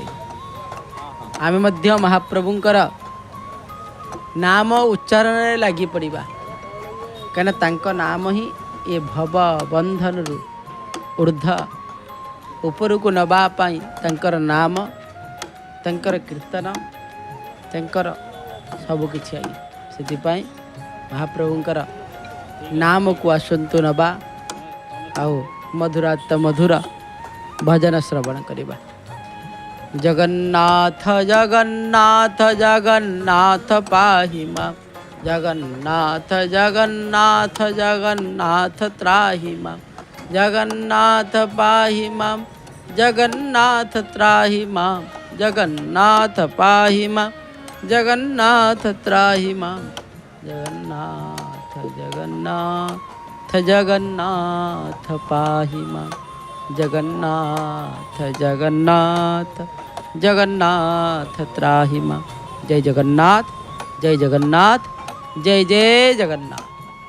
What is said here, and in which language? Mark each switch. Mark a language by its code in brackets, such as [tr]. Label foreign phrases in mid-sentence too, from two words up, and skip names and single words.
[or] ଆମେ ମଧ୍ୟ ମହାପ୍ରଭୁଙ୍କର ନାମ ଉଚ୍ଚାରଣରେ ଲାଗି ପଡ଼ିବା, କାହିଁକିନା ତାଙ୍କ ନାମ ହିଁ ଏ ଭବ ବନ୍ଧନରୁ ଉର୍ଦ୍ଧ୍ୱ ଉପରକୁ ନେବା ପାଇଁ ତାଙ୍କର ନାମ, ତାଙ୍କର କୀର୍ତ୍ତନ, ତାଙ୍କର ସବୁକିଛି। ଆଜ୍ଞା ସେଥିପାଇଁ ମହାପ୍ରଭୁଙ୍କର ନାମକୁ ଆସନ୍ତୁ ନେବା ଆଉ ମଧୁର ଭଜନ ଶ୍ରବଣ କରିବା। [sa] जगन्नाथ जगन्नाथ जगन्नाथ पाहि मां जगन्नाथ जगन्नाथ जगन्नाथ त्राहि मां जगन्नाथ पाहि मां जगन्नाथ त्राहि मां जगन्नाथ पाहि मां जगन्नाथ त्राहि मां जगन्नाथ जगन्नाथ जगन्नाथ पाहि मां जगन्नाथ जगन्नाथ जगन्नाथ त्राहि मां। जय जगन्नाथ जय जगन्नाथ जय जय जगन्नाथ।